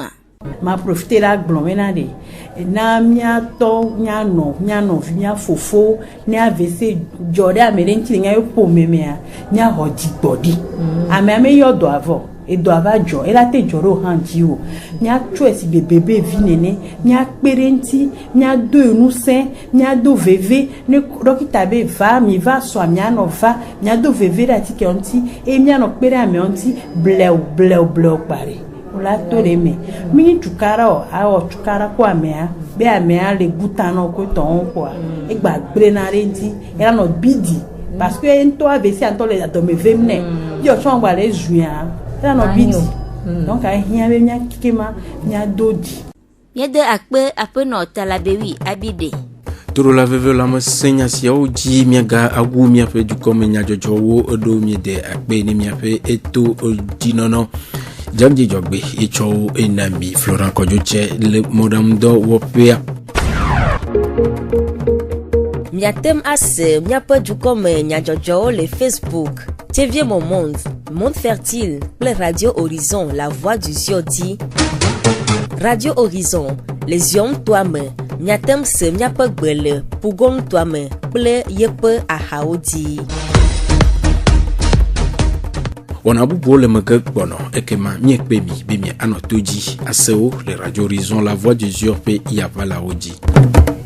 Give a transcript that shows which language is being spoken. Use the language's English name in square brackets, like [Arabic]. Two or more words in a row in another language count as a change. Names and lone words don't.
[Ewe] ma profiter la gblɔ mena de na miatɔ mianɔ mia fofo ne AVC dzɔ ɖe ame ɖe ŋuti nya yo ƒomemea miaxɔ dzigbɔɖi amea me yɔ dɔ avɔ edo ava dzɔ ela te dzɔ ɖo hã dzi o miatsɔ esi bebe vi nene miakpe ɖe ŋuti miado enusẽ miado veve ne dɔkita be va mi va sɔ mianɔ va miado veve ɖe atike ŋuti eye mianɔ kpe ɖe ame ŋuti blewu kpaɖe la to ɖe me mi tukara o awɔ tukara ko amea be amea le butanɔ ko tɔwo koa egba gblena ɖe ŋuti ela nɔ bidi [French] parce que [Ewe] ŋutɔ AVC ŋutɔ le adɔme vem nɛ yɔ tsɔ ŋgba le zuia ela nɔ bidi donc ahiã be mia kikema mia do di míade akpe aƒenɔ Talabewi Abide toro la veve la me senya siawo dzi miaga awu miaƒe dukɔme nyadzɔdzɔwo eɖo miede akpe ne miaƒe eto dzinɔnɔ Jamdi Jogbe etsɔwo ena mi Florent Kɔdzotse le mɔɖaŋudɔ wɔƒea miatem ase miaƒe dukɔme nyadzɔdzɔwo le Facebook TV Mon Monde Fertile kple Radio Horizon La Voix du Ziodi Radio Horizon le zion toa me miatem se miaƒe gbe le Pugong toa me kple yeƒe ahawo dzi wɔna bubuwo le megbe gbɔnɔ ekema miekpe mi be mi anɔ to dzi asewo le Radio Horizon La Voix du Zion ƒe yavalawo dzi